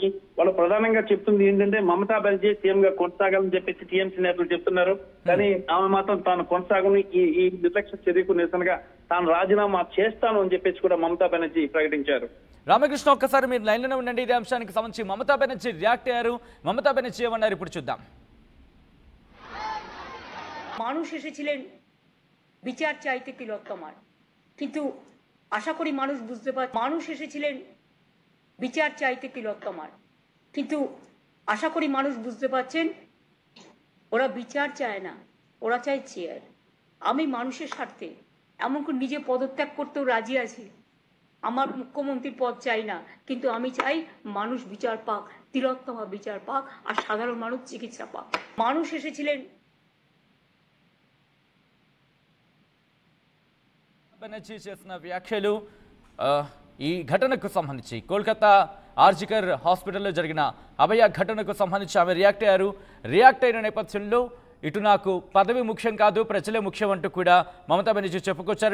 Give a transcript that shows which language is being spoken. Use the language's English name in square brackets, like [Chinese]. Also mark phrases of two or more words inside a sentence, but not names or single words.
[Telugu] వాళ్ళు ప్రధానంగా చెప్తుంది ఏంటంటే మమతా బెనర్జీ సీఎం గా కొనసాగాలని చెప్పేసి టీఎంసీ నేతలు చెప్తున్నారు. కానీ ఆమె మాత్రం తాను కొనసాగని ఈ నిర్లక్ష్య చర్యకు నిరసనగా తాను రాజీనామా చేస్తాను అని చెప్పేసి కూడా మమతా బెనర్జీ ప్రకటించారు. రామకృష్ణ, ఒక్కసారి మీరు లైన్లోనే ఉండండి. ఇదే అంశానికి సంబంధించి మమతా బెనర్జీ రియాక్ట్ అయ్యారు. మమతా బెనర్జీ ఏమన్నారు ఇప్పుడు చూద్దాం. [Bangla] মানুষ এসেছিলেন বিচার চাইতে তিলোত্তমার, কিন্তু আশা করি মানুষ বুঝতে পারে মানুষ এসেছিলেন বিচার চাইতে তিলোত্তমার। কিন্তু আশা করি মানুষ বুঝতে পারছেন ওরা বিচার চায় না, ওরা চায় চেয়ার। আমি মানুষের স্বার্থে এমনকি নিজে পদত্যাগ করতেও রাজি আছি। আমার মুখ্যমন্ত্রীর পদ চাই না, কিন্তু আমি চাই মানুষ বিচার পাক, তিলোত্তমা বিচার পাক, আর সাধারণ মানুষ চিকিৎসা পাক। মানুষ এসেছিলেন [Telugu] బెనర్జీ చేసిన వ్యాఖ్యలు ఈ ఘటనకు సంబంధించి కోల్కతా ఆర్జికర్ హాస్పిటల్లో జరిగిన అభయ ఘటనకు సంబంధించి ఆమె రియాక్ట్ అయిన నేపథ్యంలో ఇటు నాకు పదవి ముఖ్యం కాదు, ప్రజలే ముఖ్యం అంటూ కూడా మమతా బెనర్జీ చెప్పుకొచ్చారు.